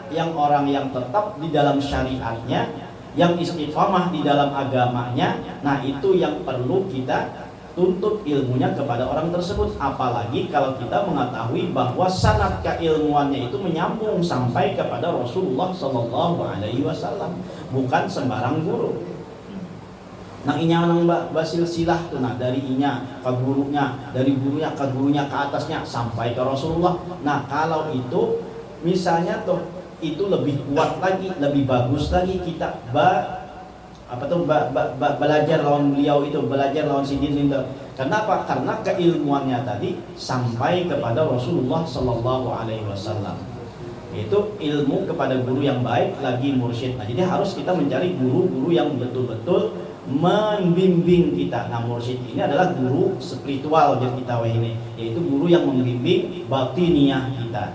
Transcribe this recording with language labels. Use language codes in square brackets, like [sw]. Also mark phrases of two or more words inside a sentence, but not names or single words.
[id] Yang orang yang tetap di dalam syariatnya, yang istiqomah di dalam agamanya. Nah itu yang perlu kita tuntut ilmunya kepada orang tersebut. Apalagi kalau kita mengetahui bahwa sanad keilmuannya itu menyambung sampai kepada Rasulullah [ar] صلى الله عليه وسلم, [id] bukan sembarang guru. [bjn] Nang inya nang basilsilah tuh, nah dari inya ke gurunya, dari gurunya ke gurunya ke atasnya sampai ke Rasulullah. [id] Nah kalau itu misalnya tuh itu lebih kuat lagi, lebih bagus lagi kita belajar lawan beliau itu, belajar lawan Sidin itu. Kenapa? Karena keilmuannya tadi sampai kepada Rasulullah [ar] صلى الله عليه وسلم. [id] Itu ilmu kepada guru yang baik lagi mursyid. Nah jadi harus kita mencari guru-guru yang betul-betul membimbing kita. Nah mursyid ini adalah guru spiritual jadi kita ini, yaitu guru yang membimbing batiniah kita.